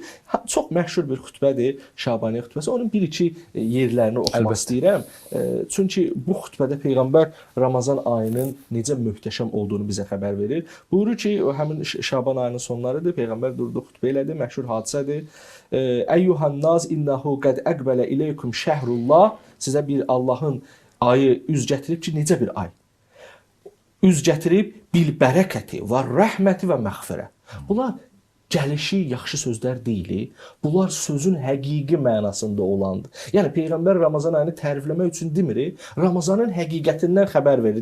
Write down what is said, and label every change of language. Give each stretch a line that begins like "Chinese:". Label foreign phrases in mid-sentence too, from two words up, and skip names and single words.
Azerbaijani: Çox məşhur bir xutbədir, Şabaniyyə xutbəsi. Onun bir-iki yerlərini oxumaq istəyirəm. Çünki bu xutbədə Peyğəmbər Ramazan ayının necə möhtəşəm olduğunu bizə xəbər verir. Buyurur ki, o həmin Şaban ayının sonlarıdır. Peyğəmbər durdu, xutbə elədi, məşhur hadisədir.
Arabic: أيها الناس إنه قد أقبل إليكم شهر الله.
Azerbaijani: Sizə bir Allahın ayı üz gətirib ki, necə bir ay? Üz gətirib
Arabic: بالبركة والرحمة والمغفرة.
Azerbaijani: Bunlar gəlişi yaxşı sözlər deyil. Bunlar sözün həqiqi mənasında olandır. Yəni Peyğəmbər Ramazan ayını tərifləmək üçün demir, Ramazanın həqiqətindən xəbər verir.